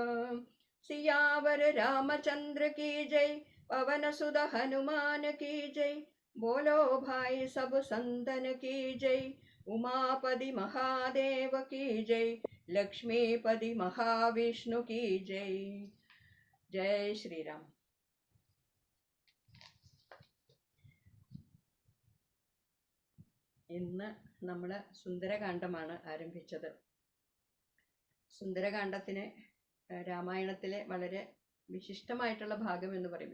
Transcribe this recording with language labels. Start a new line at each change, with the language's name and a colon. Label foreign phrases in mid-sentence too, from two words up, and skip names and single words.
Hindi: सियावर रामचंद्र की जय, पवन सुत हनुमान की जय। बोलो भाई सब संतन की जय, उमापति महादेव की जय। लक्ष्मीपति महाविष्णु की जय। जय श्री राम।
Malayalam: ഇന്ന് നമ്മൾ സുന്ദരകാന്ഡമാണ് ആരംഭിച്ചത്. സുന്ദരകാന്ഡത്തിന് രാമായണത്തിലെ വളരെ വിശിഷ്ടമായിട്ടുള്ള ഭാഗം എന്ന് പറയും.